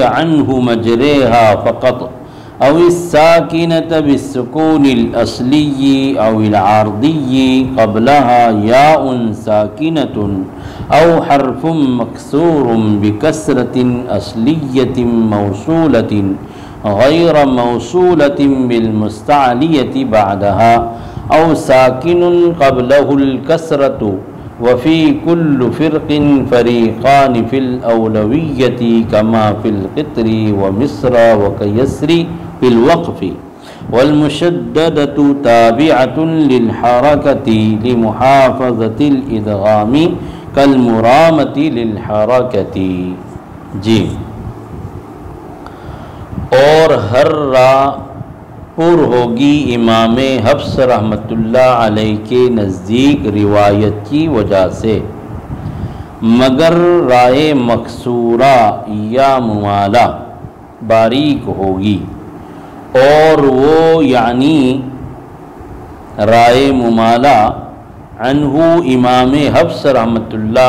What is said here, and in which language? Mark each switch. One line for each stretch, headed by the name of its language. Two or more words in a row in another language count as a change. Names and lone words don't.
Arabic: عَنْهُ مَجْرَاهَا فَقَطْ أَوِ السَّاكِنَةَ بِالسُّكُونِ الْأَصْلِيِّ أَوِ الْعَارِضِيِّ قَبْلَهَا يَاءٌ سَاكِنَةٌ أَوْ حَرْفٌ مَكْسُورٌ بِكَسْرَةٍ أَصْلِيَّةٍ مَوْصُولَةٍ غیر موصولۃ بالمستعلیۃ بعدها او ساکن قبلہ الکسرۃ وفی کل فرق فریقان فی الاولویۃ کما فی القطر ومصر وکیسر فی الوقف والمشددۃ تابعۃ للحرکۃ لمحافظۃ الادغام کالمرامۃ للحرکۃ۔
Urdu: جی، اور ہر را پر ہوگی امام حفص
Arabic: رحمۃ اللہ علیہ
Urdu: کے نزدیک روایت کی وجہ سے، مگر رائے مکسورہ یا ممالہ باریک ہوگی، اور وہ یعنی رائے ممالہ عنہ امام حفص
Arabic: رحمۃ اللہ